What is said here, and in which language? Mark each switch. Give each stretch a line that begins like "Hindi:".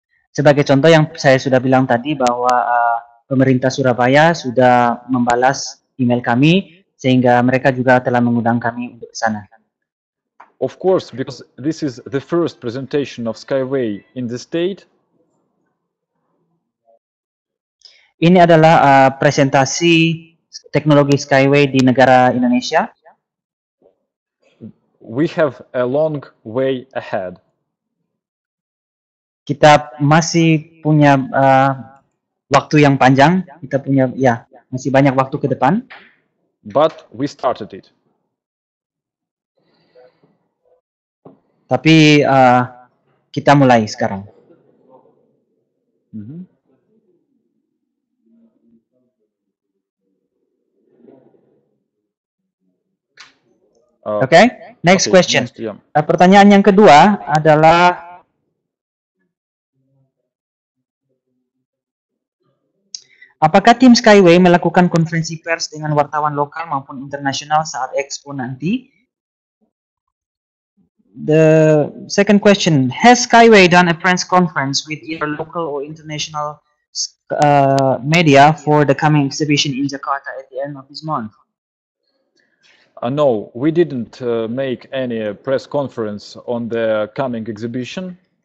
Indonesian: Sebagai contoh yang saya sudah bilang tadi bahwa pemerintah Surabaya sudah membalas email kami sehingga mereka juga telah mengundang kami untuk ke sana.
English: Of course, because this is the first presentation of Skyway in the state.
Indonesian: Ini adalah presentasi teknologi Skyway di negara Indonesia.
English: We have a long way ahead.
Indonesian: Kita masih punya waktu yang panjang. Kita punya masih banyak waktu ke depan.
English: But we started it.
Indonesian: Tapi kita mulai sekarang. Oke,
English: next question.
Indonesian: Pertanyaan yang kedua adalah apakah tim Skyway melakukan konferensi pers dengan wartawan lokal maupun internasional saat Expo nanti?
English: The second question, has Skyway done a press conference with either local or international media for the coming exhibition in Jakarta at the end of this month? No, we didn't make any press conference on the coming exhibition.